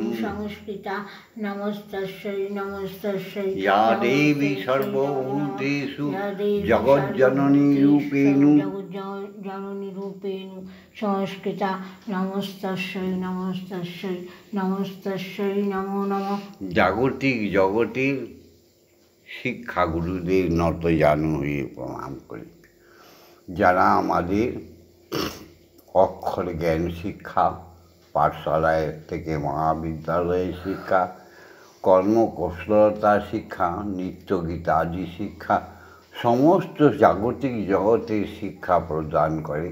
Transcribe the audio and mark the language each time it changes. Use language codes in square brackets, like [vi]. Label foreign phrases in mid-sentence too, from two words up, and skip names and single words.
[sa] संस्थिता नमस्तस्यै नमस्तस्यै या देवी सर्वभूतेषु जगज्जननीरूपेण जगज्जननीरूपेण संस्कृता नमस्तस्यै नमस्तस्यै नमस्तस्यै नमो नमः। [bn] জাগতিক জগতের শিক্ষাগুরুদের নত জানু হয়ে প্রণাম করি, যারা আমাদের অক্ষর জ্ঞান শিক্ষা, পাঠশালায় থেকে মহাবিদ্যালয়ের শিক্ষা, কর্মকুশলতা শিক্ষা, নৃত্যগীতা আদি শিক্ষা, সমস্ত জাগতিক জগতের শিক্ষা প্রদান করে।